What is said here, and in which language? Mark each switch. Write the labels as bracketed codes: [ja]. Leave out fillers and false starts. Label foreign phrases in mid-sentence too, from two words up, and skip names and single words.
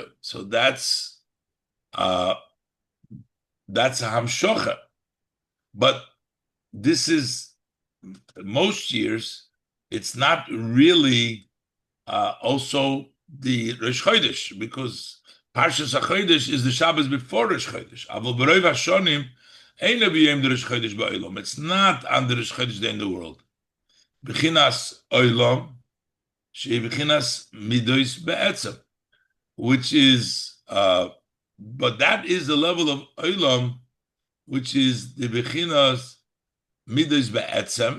[en] So that's a Hamshocha. But this is, most years, it's not really also the Rosh Chodesh, because Parshas HaChodesh is the Shabbos before Rosh Chodesh. [he] אבל ברוב השנים אין ביום the Rosh Chodesh ba'olam. [en] It's not on the Rosh Chodesh day in the world. [he] בחינת עולם, שהיא בחינת מדות בעצם, [en] which is, but that is the level of olam, which is the [he] בחינת מדות בעצם.